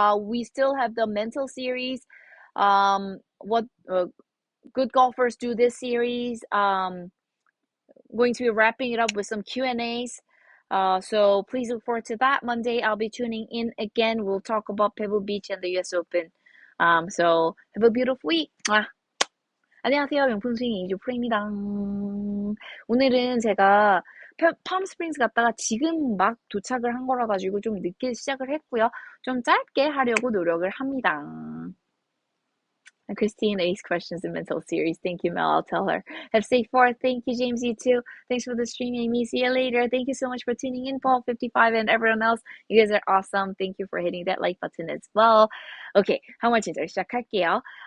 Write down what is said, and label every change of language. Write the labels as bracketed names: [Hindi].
[English] We still have the mental series. What good golfers do this series. Going to be wrapping it up with some Q&As. So please look forward to that. Monday, I'll be tuning in again. We'll talk about Pebble Beach and the US Open. So have a beautiful week. [Korean] 안녕하세요. 명품스윙 이주 프로입니다. 오늘은 제가 팜스프링스 갔다가 지금 막 도착을 한 거라 가지고 좀 늦게 시작을 했고요. 좀 짧게 하려고 노력을 합니다. [English] Christine ace questions in mental series. Thank you, Mel. I'll tell her. Have safe 4th. Thank you, James. You too. Thanks for the stream, Aimee. See you later. Thank you so much for tuning in, Paul55 and everyone else. You guys are awesome. Thank you for hitting that like button as well. [Korean] Okay, 한번 진짜 시작할게요.